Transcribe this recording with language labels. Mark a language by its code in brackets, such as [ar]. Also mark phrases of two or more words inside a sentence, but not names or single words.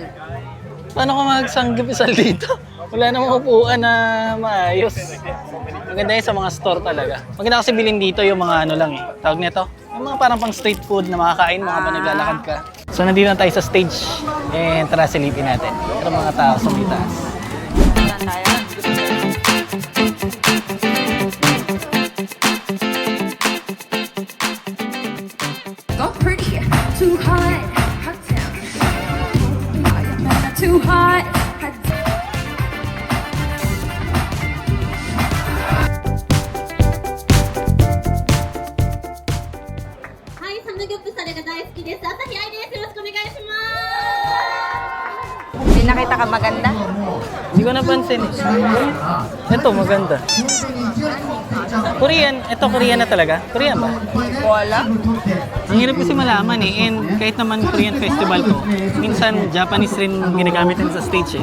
[tl] Paano ko magsanggip-isal dito? Wala namang upuan na maayos. Maganda yun sa mga store talaga. Maganda kasi bilhin dito yung mga ano lang eh. Tawag nito? Yung mga parang pang street food na makakain mo habang naglalakad ka. So nandito na tayo sa stage and tara silipin natin. Pero mga tao sa may taas. Saan tayo? [en] Go pretty, too hot, hot damn. Too hot, hot damn. [ja] はい、サムギョプサルが大好きです。朝日愛です。よろしくお願いします。 [tl] Hindi nakita ka maganda? Hindi ko napansin. Ito, maganda. Korean. Ito, Korean na talaga. Korean ba? Wala. Ang hirap kasi malaman eh. And kahit naman [en] Korean festival [tl] ko, minsan Japanese rin ginagamit din sa stage eh.